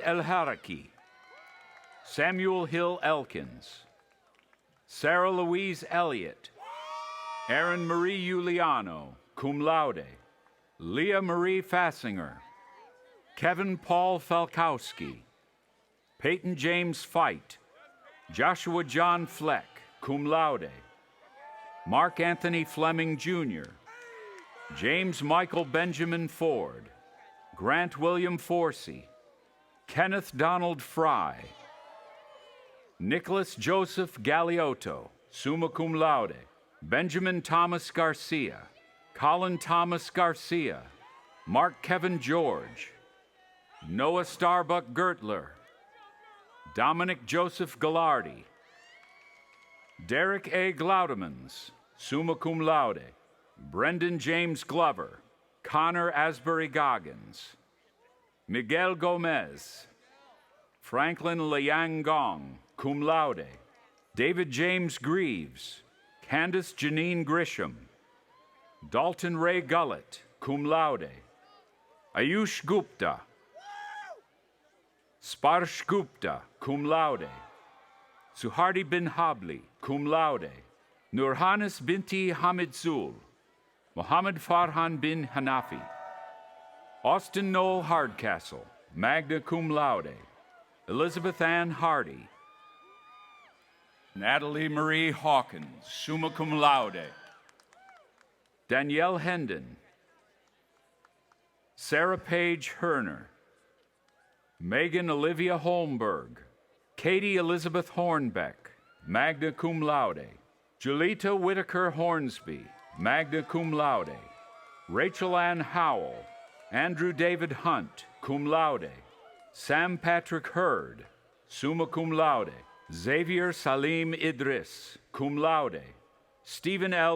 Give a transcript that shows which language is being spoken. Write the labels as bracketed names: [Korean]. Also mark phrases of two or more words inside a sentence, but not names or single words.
[English] El Haraki, Samuel Hill Elkins, Sarah Louise Elliott, Erin Marie Giuliano, [Latin] cum laude, [English] Leah Marie Fassinger, Kevin Paul Falkowski, Peyton James Fight, Joshua John Fleck, [Latin] cum laude, [English] Mark Anthony Fleming Jr., James Michael Benjamin Ford, Grant William Forsey, Kenneth Donald Fry, Nicholas Joseph Galeotto, [Latin] summa cum laude, [English] Benjamin Thomas Garcia, Colin Thomas Garcia, Mark Kevin George, Noah Starbuck Gertler, Dominic Joseph Gallardi, Derek A. [Latin] Glaudemans, summa cum laude, [English] Brendan James Glover, Connor Asbury Goggins, Miguel Gomez, Franklin Liang Gong, [Latin] cum laude, [English] David James Greaves, Candace Janine Grisham, Dalton Ray Gullett, [Latin] cum laude, [English] Ayush Gupta, Sparsh Gupta, [Latin] cum laude, [English] Suhardi bin Habli, [Latin] cum laude, [English] Nurhanis binti Hamid Zul, Muhammad Farhan bin Hanafi, Austin Noel Hardcastle, [Latin] magna cum laude, [English] Elizabeth Ann Hardy, Natalie Marie Hawkins, [Latin] summa cum laude, [English] Danielle Hendon, Sarah Paige Herner, Megan Olivia Holmberg, Katie Elizabeth Hornbeck, [Latin] magna cum laude, [English] Julita Whitaker Hornsby, [Latin] magna cum laude, [English] Rachel Ann Howell, Andrew David Hunt, [Latin] cum laude, [English] Sam Patrick Hurd, [Latin] summa cum laude, [English] Xavier Salim Idris, [Latin] cum laude, [English] Stephen L.